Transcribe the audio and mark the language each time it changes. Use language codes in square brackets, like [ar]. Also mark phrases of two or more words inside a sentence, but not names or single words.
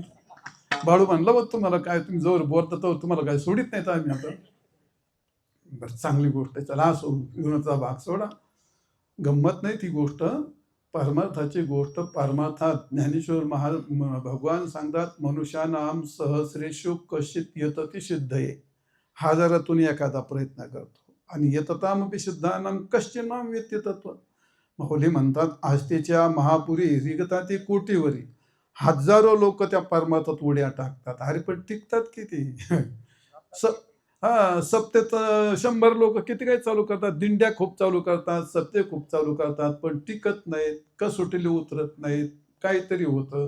[mr] बाळू म्हणलं बघ तुम्हाला काय, तुम्ही जोर बोलता तर तुम्हाला काय सोडित नाही तर आम्ही आता. बरं चांगली गोष्ट आहे, चला असो, विनोदाचा भाग सोडा, गंमत नाही ती गोष्ट, परमार्थाची गोष्ट. परमार्थात ज्ञानेश्वर भगवान सांगतात, [sa] मनुष्यानाम सहस्रेषु कश्चित यतती सिद्धये. [mr] हजारातून एखादा प्रयत्न करतो आणि [sa] यततामपि सिद्धानाम कश्चिन्नाम वेत्य तत्व. [mr] माऊली म्हणतात, आस्थेच्या महापुरी रिगता ते कोटीवरी हजारो लोक त्या परमार्थात उड्या टाकतात. अरे पण टिकतात किती? सप्तेत 100 लोक किती काही चालू करतात, दिंड्या खूप चालू करतात, सप्ते खूप चालू करतात, पण टिकत नाहीत, कसोटीला उतरत नाहीत, काहीतरी होतं.